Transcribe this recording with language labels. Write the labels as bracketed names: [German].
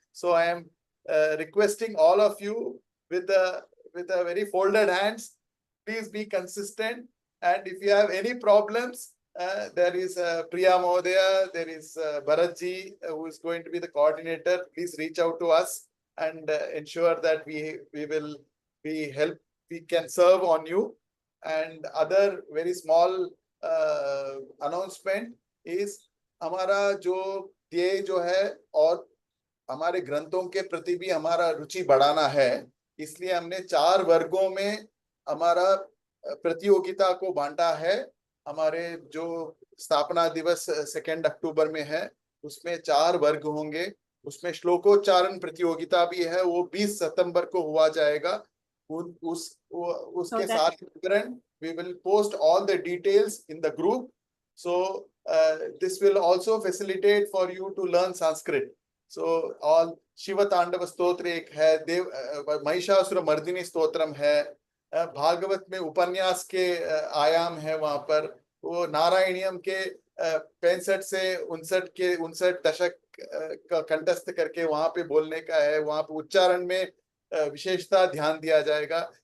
[English] So I am requesting all of you with a very folded hands, please be consistent. And if you have any problems, there is Priya Mahodaya, there is Bharatji, who is going to be the coordinator. Please reach out to us and ensure that we can serve on you. And other very small announcement is [Hindi] हमारा जो ध्येय जो है और हमारे ग्रंथों के प्रति भी हमारा रुचि बढ़ाना है, इसलिए हमने 4 वर्गों में हमारा प्रतियोगिता को बांटा है। हमारे जो स्थापना दिवस 2 अक्टूबर में है, उसमें 4 वर्ग होंगे। उसमें श्लोकोच्चारण प्रतियोगिता भी है, वो 20 सितंबर को हुआ जाएगा। उसके साथ विवरण [English] we will post all the details in the group. So this will also facilitate for you to learn Sanskrit. So all [Hindi] Shiva Tandava Stotra एक है, देव महिषासुर मर्दिनी स्तोत्रम है, भागवत में उपन्यास के आयाम है, वहां पर वो नारायणियम के 65 से 59 दशक का कंठस्थ करके वहां पे बोलने का है, वहां पे उच्चारण में विशेषता ध्यान दिया जाएगा।